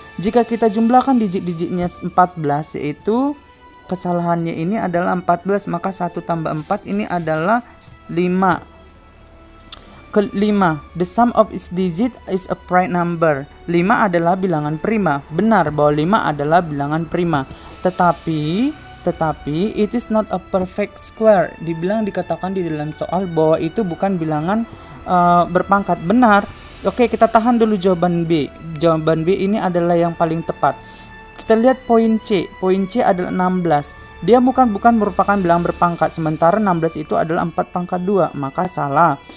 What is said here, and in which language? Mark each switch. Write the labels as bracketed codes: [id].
[id] Jika kita jumlahkan digit-digitnya 14, yaitu kesalahannya ini adalah 14, maka 1 tambah 4 ini adalah 5. [en] Kelima, the sum of its digit is a prime number. [id] 5 adalah bilangan prima. Benar bahwa 5 adalah bilangan prima. [en] Tetapi it is not a perfect square. [id] Dikatakan di dalam soal bahwa itu bukan bilangan berpangkat. Benar. Oke, kita tahan dulu jawaban B. Jawaban B ini adalah yang paling tepat. Kita lihat poin C. Poin C adalah 16. Dia bukan merupakan bilangan berpangkat, sementara 16 itu adalah 4 pangkat 2, maka salah.